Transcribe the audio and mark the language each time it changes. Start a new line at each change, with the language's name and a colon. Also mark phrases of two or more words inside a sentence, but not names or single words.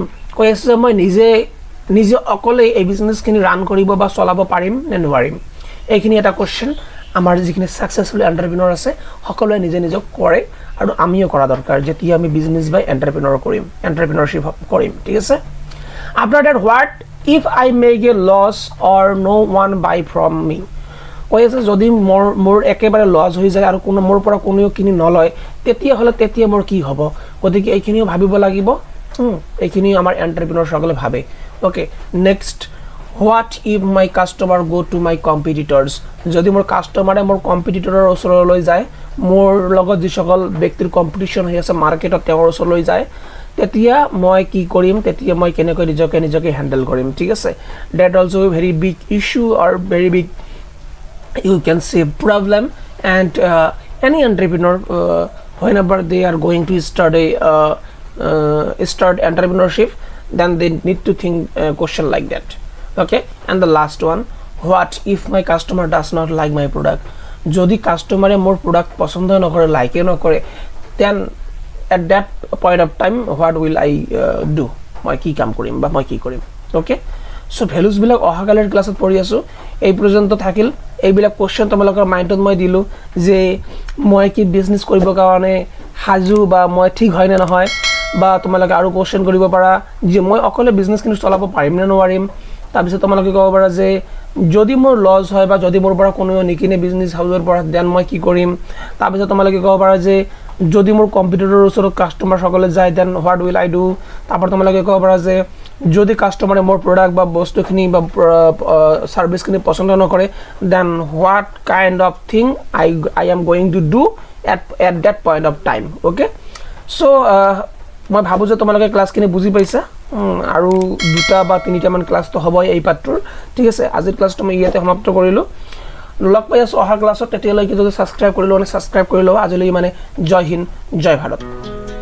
Assamese: কৈ আছে যে মই নিজে অকলে এই বিজনেছখিনি ৰান কৰিব বা চলাব পাৰিম নে নোৱাৰিম। এইখিনি এটা কুৱেশ্যন আমাৰ যিখিনি
English: successful entrepreneur
Assamese: আছে সকলোৱে নিজক কৰে, আৰু আমিও কৰা দৰকাৰ যেতিয়া আমি বিজনেস বা এন্টারপ্রেনিউরশিপ কৰিম, ঠিক আছে?
English: After that, what if I make a loss or no one buy from me.
Assamese: কৈ আছে যদি মোৰ একেবাৰে লছ হৈ যায় আৰু মোৰ পৰা কোনেও কিনি নলয়, তেতিয়া মোৰ কি হ'ব। গতিকে এইখিনিও ভাবিব লাগিব, এইখিনিও আমাৰ এন্টারপ্রেনিউর সকলে ভাবে।
English: Okay, next, what if my customer go to my competitors.
Assamese: যদি মোৰ কাষ্টমাৰে মোৰ কম্পিটিটৰৰ ওচৰলৈ যায়, মোৰ লগত যিসকল ব্যক্তিৰ কম্পিটিশ্যন হৈ আছে মাৰ্কেটত তেওঁৰ ওচৰলৈ যায়, তেতিয়া মই কি কৰিম, তেতিয়া মই কেনেকৈ নিজকে হেণ্ডেল কৰিম, ঠিক আছে?
English: That also very big issue or very big, you can say, problem, and any entrepreneur whenever they are going to start entrepreneurship, then they need to think a question like that. Okay, and the last one, what if my customer does not like my product.
Assamese: যদি কাস্টমারে মোর প্রোডাক্ট পছন্দ নকৰে, লাইকে নকৰে,
English: then at that point of time what will I do,
Assamese: মই কি কাম কৰিম বা মই কি কৰিম।
English: okay, so
Assamese: ভ্যালুজবিলাক অহাকালিৰ ক্লাছত পঢ়ি আছো, এই পৰ্যন্ত থাকিল। এইবিলাক কোৱেশ্যন তোমালোকৰ মাইণ্ডত মই দিলোঁ যে মই কি বিজনেছ কৰিবৰ কাৰণে সাজু বা মই ঠিক হয় নে নহয়, বা তোমালোকে আৰু কোৱেশ্যন কৰিব পাৰা যে মই অকলে বিজনেছখিনি চলাব পাৰিম নে নোৱাৰিম। তাৰপিছত তোমালোকে ক'ব পাৰা যে যদি মোৰ লছ হয় বা যদি মোৰ পৰা কোনেও নিকিনে
English: business house
Assamese: পৰা, দেন মই কি কৰিম। তাৰপিছত তোমালোকে ক'ব পাৰা যে যদি মোৰ কম্পিউটাৰৰ ওচৰত কাষ্টমাৰ সকলে যায়,
English: then what will I do.
Assamese: তাৰপৰা তোমালোকে ক'ব পাৰা যে যদি কাস্টমাৰে মোৰ প্ৰডাক্ট বা বস্তুখিনি বা সাৰ্ভিসখিনি পছন্দ নকৰে
English: then what kind of thing I am going to do at that point of time okay so
Assamese: মই ভাবো যে তোমালোকে ক্লাছখিনি বুজি পাইছা আৰু দুটা বা তিনিটা মান ক্লাছ তো হ'বই এই পাঠটোৰ ঠিক আছে আজিৰ ক্লাছটো মই ইয়াতে সমাপ্ত কৰিলো লগ পাই আছো অহা ক্লাছত তেতিয়ালৈকে যদি সাবস্ক্ৰাইব কৰিলো মানে সাবস্ক্ৰাইব কৰি লও আজিলৈ মানে
Hindi: जय हिंद जय भारत